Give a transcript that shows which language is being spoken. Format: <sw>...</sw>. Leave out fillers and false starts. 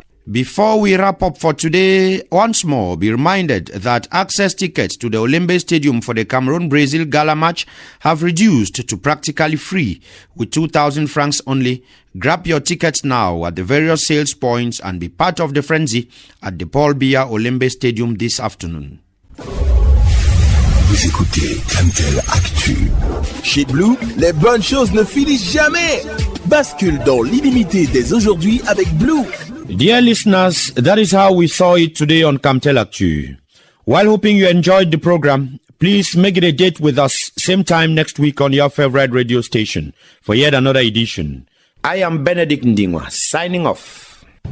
<en>Before we wrap up for today, once more be reminded that access tickets to the Olembe Stadium for the Cameroon-Brazil Gala match have reduced to practically free with 2,000 francs only. Grab your tickets now at the various sales points and be part of the frenzy at the Paul Biya Olembe Stadium this afternoon.</en> <fr>Vous écoutez Camtel Actu. Chez Blue, les bonnes choses ne finissent jamais. Bascule dans l'illimité dès aujourd'hui avec Blue.</fr> <en>Dear listeners, that is how we saw it today on Camtel Actu. While hoping you enjoyed the program, please make it a date with us same time next week on your favorite radio station for yet another edition. I am Benedict Ndingwa, signing off.</en>